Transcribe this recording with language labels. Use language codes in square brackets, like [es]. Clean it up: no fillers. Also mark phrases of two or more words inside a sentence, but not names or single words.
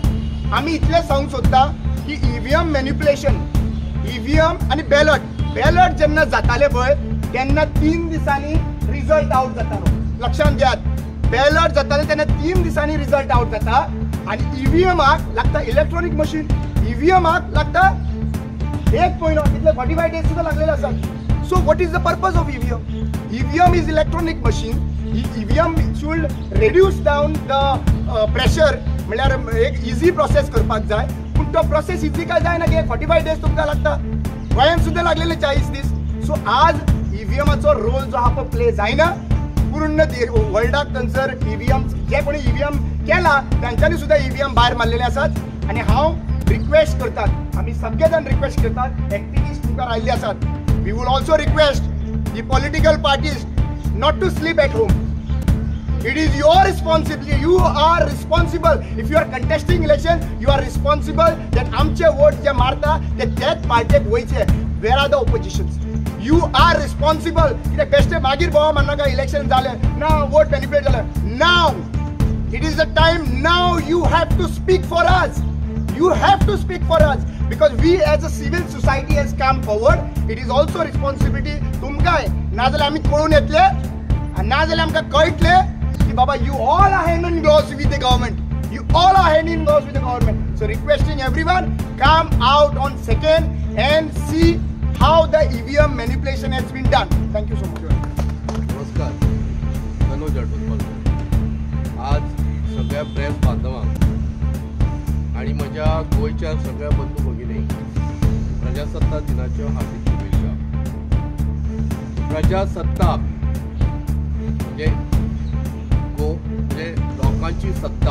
[kok] आमी इतलें सांगूंक सोदता की EVM मॅन्युप्युलेशन, EVM आनी बॅलट जेन्ना जाताले पळय तेन्ना 3 दिसांनी रिजल्ट आउट जातालो. लक्षांत घेयात, बॅलट जाताले तेन्ना 3 दिसांनी रिजल्ट आउट जाता आनी EVMाक लागता [en] electronic machine, [kok] EVMाक लागता 1 म्हयनो, तितले 45 days सुद्दां लागलेले आसात. [en] So what is the purpose of EVM? EVM is electronic machine. EVM should reduce down the pressure. [kok] म्हळ्यार एक [en] easy process [kok] करपाक जाय पूण तो [en] process easy [kok] काय जायना की 45 days तुमकां लागता. गोंयान सुद्दां लागलेले 40 दीस. सो आज ईव्हीएमाचो रोल जो आहा तो प्ले जायना पूर्ण वर्ल्डाक थंयसर ईव्हीएम जे कोणी ईव्हीएम केला त्यांच्यानी सुद्धा ईव्हीएम भायर मारलेले आसात आणि हांव रिक्वेस्ट करतात आम्ही सगळे जण रिक्वेस्ट करतात एक्टिविस्ट तुमकां आयिल्ले आसात [en] we would also request the political parties not to sleep at home. It is your responsibility. You are responsible. If you are contesting election, you are responsible that [kok] आमचे वोट जे मारता ते त्याच पार्टीक वयचे. [en] Where are the oppositions? You are responsible. [kok] कित्याक बेश्टे मागीर बोवा म्हणनाका इलेक्शन जाले ना वोट मॅनिपुलेट जाले. [en] Now it is the time. Now you have to speak for us. You have to speak for us because we as a civil society has come forward. It is also responsibility [kok] तुमकां ना जाल्यार आमी कळून येतले आणि ना जाल्यार आमकां कळटले कि बाबा [en] you all are hand in gloves with the government. You all are hand in gloves with the government. So requesting everyone come out on 2nd and see how the EVM manipulation has been done. Thank you so much. [mr] नमस्कार, मनोज बोलतो. आज सगळ्या प्रेस बांधवांक आणि माझ्या गोयच्या सगळ्या बंधू भगिनी प्रजासत्ताक दिनाच्यो हार्दिक शुभेच्छा. प्रजासत्ताक म्हणजे लोकांची सत्ता.